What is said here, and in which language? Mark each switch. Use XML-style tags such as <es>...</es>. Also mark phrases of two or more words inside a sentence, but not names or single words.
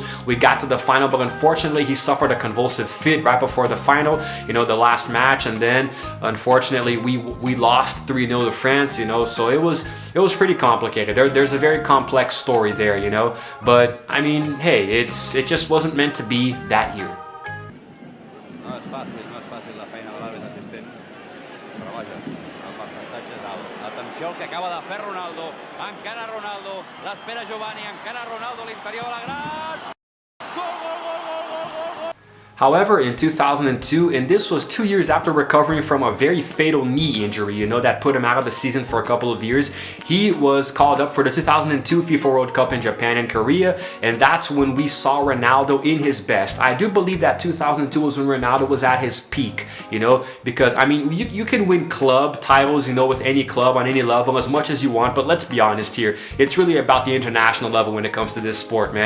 <en>We got to the final, but unfortunately, he suffered a convulsive fit right before the final, the last match, and then unfortunately, we lost 3-0 to France, So it was pretty complicated. There's a very complex story there. But I mean, hey, it just wasn't meant to be that year.</en> <ca>No és fàcil la feina de l'àrbitre assistent. Però vaja, el percentatge és alt. Atenció al que acaba de fer Ronaldo. Encara Ronaldo, l'espera Giovanni, encara Ronaldo a l'interior de la gran. Gol, gol, gol, gol, gol, gol, gol.</ca> <en>However, in 2002, and this was 2 years after recovering from a very fatal knee injury, that put him out of the season for a couple of years, he was called up for the 2002 FIFA World Cup in Japan and Korea, and that's when we saw Ronaldo in his best. I do believe that 2002 was when Ronaldo was at his peak, because, I mean, you can win club titles, with any club on any level as much as you want, but let's be honest here, it's really about the international level when it comes to this sport, man.</en>